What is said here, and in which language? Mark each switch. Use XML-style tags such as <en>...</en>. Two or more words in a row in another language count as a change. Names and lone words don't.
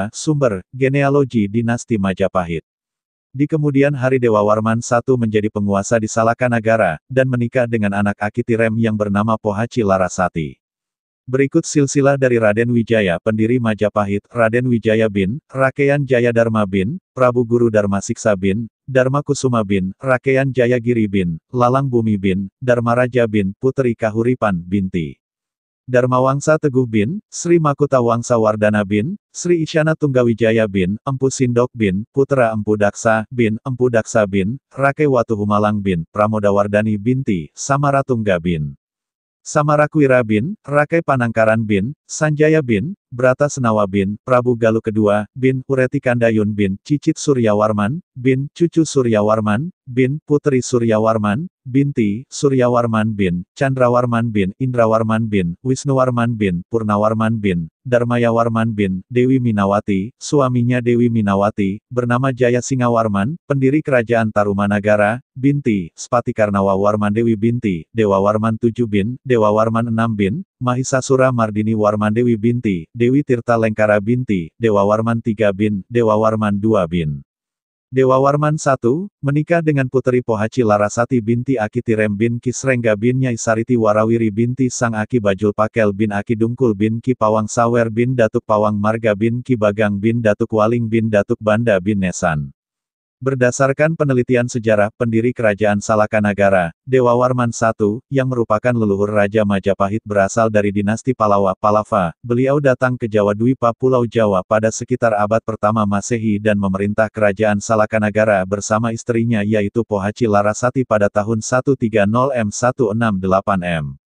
<id>Sumber, genealogi dinasti Majapahit. Di kemudian hari Dewa Warman I menjadi penguasa di Salakanagara, dan menikah dengan anak Aki Tirem yang bernama Pohaci Larasati. Berikut silsilah dari Raden Wijaya, pendiri Majapahit, Raden Wijaya bin, Rakeyan Jayadharma bin, Prabu Guru Darmasiksa bin, Dharma Kusuma bin, Rakeyan Jayagiri bin, Lalang Bumi bin, Dharmaraja bin, Puteri Kahuripan binti Dharmawangsa Teguh bin, Sri Makuta Wangsa Wardana bin, Sri Isyana Tunggawijaya bin, Empu Sindok bin, Putra Empu Daksa bin, Empu Daksa bin, Rake Watu Humalang bin, Pramodawardani binti, Samaratungga bin. Samarakwira bin, Rakai Panangkaran bin, Sanjaya bin, Brata Senawa bin, Prabu Galuh II bin, Ureti Kandayun bin, Cicit Suryawarman bin, Cucu Suryawarman bin, Putri Suryawarman binti, Suryawarman bin, Candrawarman bin, Indrawarman bin, Wisnuwarman bin, Purnawarman bin, Darmayawarman bin, Dewi Minawati, suaminya Dewi Minawati, bernama Jaya Singawarman, pendiri Kerajaan Tarumanagara, binti, Spatikarnawa Warman Dewi binti, Dewa Warman VII bin, Dewa Warman VI bin, Mahisasura Mardini Warman Dewi binti, Dewi Tirta Lengkara binti, Dewa Warman III bin, Dewa Warman II bin. Dewa Warman I, menikah dengan Puteri Pohaci Larasati binti Aki Tirem bin Kisrengga bin Nyai Sariti Warawiri binti Sang Aki Bajul Pakel bin Aki Dungkul bin Ki Pawang Sawer bin Datuk Pawang Marga bin Ki Bagang bin Datuk Waling bin Datuk Banda bin Nesan. Berdasarkan penelitian sejarah pendiri Kerajaan Salakanagara, Dewa Warman I, yang merupakan leluhur Raja Majapahit berasal dari dinasti Pallava, beliau datang ke Jawa Dwipa Pulau Jawa pada sekitar abad pertama Masehi dan memerintah Kerajaan Salakanagara bersama istrinya yaitu Pohaci Larasati pada tahun 130 M168 M.</id>